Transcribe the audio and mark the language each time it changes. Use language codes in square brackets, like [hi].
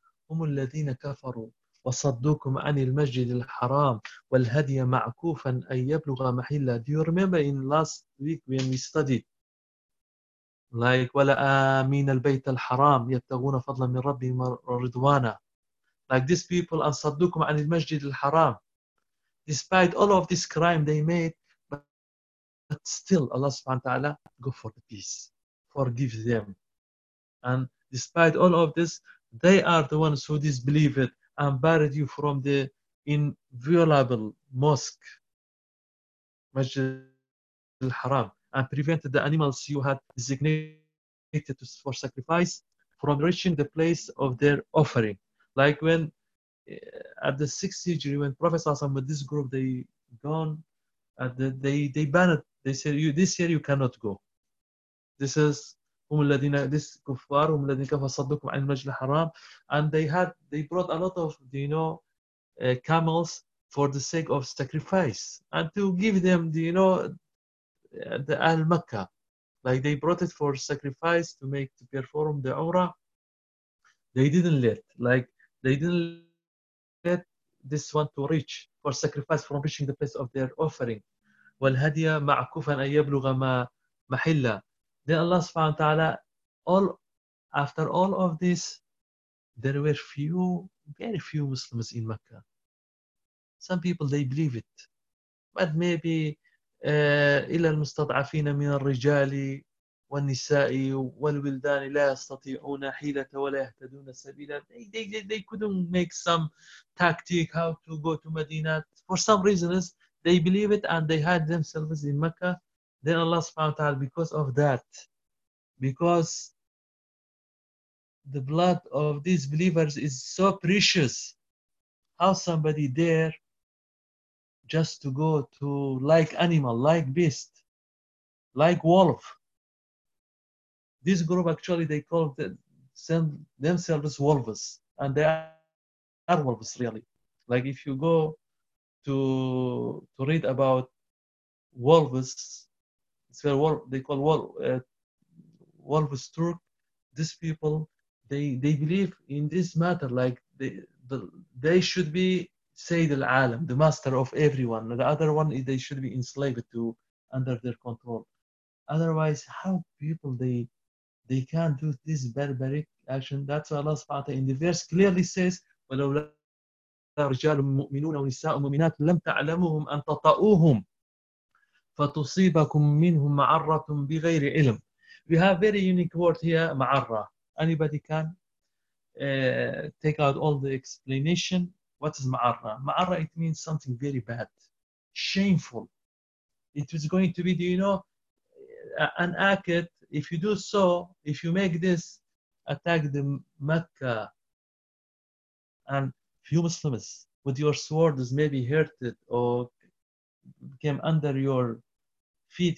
[ar] هم الذين كفروا وصدوكم عن المسجد الحرام والهدي معكوفا أن يبلغ محلة. [en] Do you remember in last week when we studied? [ar] Like ولا آمين البيت الحرام يبتغون فضلا من ربي رضوانا. [en] Like these people and صدوكم عن المسجد الحرام. Despite all of this crime they made, but still Allah سبحانه وتعالى go for the peace, forgive them. And despite all of this, they are the ones who disbelieve it and buried you from the inviolable mosque, Masjid al-Haram, and prevented the animals you had designated for sacrifice from reaching the place of their offering. Like when at the 6th Hijri, when Prophet Sallallahu Alaihi Wasallam with this group, they gone, they banned, they said, you, this year you cannot go. [ar] This is هم الذين this كفار هم الذين كفروا صدقكم عن المسجد الحرام. [en] And they brought a lot of, you know, camels for the sake of sacrifice and to give them, you know, the Ahl Makkah. Like they brought it for sacrifice to make, to perform the Umrah. They didn't let, like they didn't let this one to reach for sacrifice from reaching the place of their offering. [ar] والهديه معكوفا ان يبلغ ما محله. [en] Then Allah subhanahu wa ta'ala, all after all of this, there were few, very few Muslims in Mecca. Some people they believe it. [ar] But maybe إلا المستضعفين من الرجال والنساء والولدان لا يستطيعون حيلة ولا يهتدون سبيلا. [en] They couldn't make some tactic how to go to Medina. For some reasons, they believe it and they had themselves in Mecca. Then Allah subhanahu wa ta'ala, because of that, because the blood of these believers is so precious, how somebody dare just to go to like animal, like beast, like wolf. This group actually, they call themselves wolves, and they are wolves really. Like if you go to read about wolves, it's where they call wolves Turk. These people, they believe in this matter. Like they should be Sayyid al-Alam, the master of everyone. The other one, they should be enslaved to under their control. Otherwise, how people they can do this barbaric action? [ar] That's why Allah subhanahu wa ta'ala in the verse clearly says, وَلَوْ لَا رِجَالٌ مُؤْمِنُونَ وَنِسَاءٌ مُؤْمِنَاتٌ لَمْ تَعْلَمُهُمْ أَنْ تَطَأُوهُمْ فَتُصِيبَكُمْ مِنْهُمْ مَعَرَّةٌ بِغَيْرِ عِلْمٍ. [en] We have very unique word here, مَعَرَّةٌ. Anybody can take out all the explanation. What is مَعَرَّةٌ? مَعَرَّةٌ, it means something very bad, shameful. It is going to be, do you know, an act, if you do so, if you make this, attack the Mecca and few Muslims with your swords, maybe hurt it or came under your feet.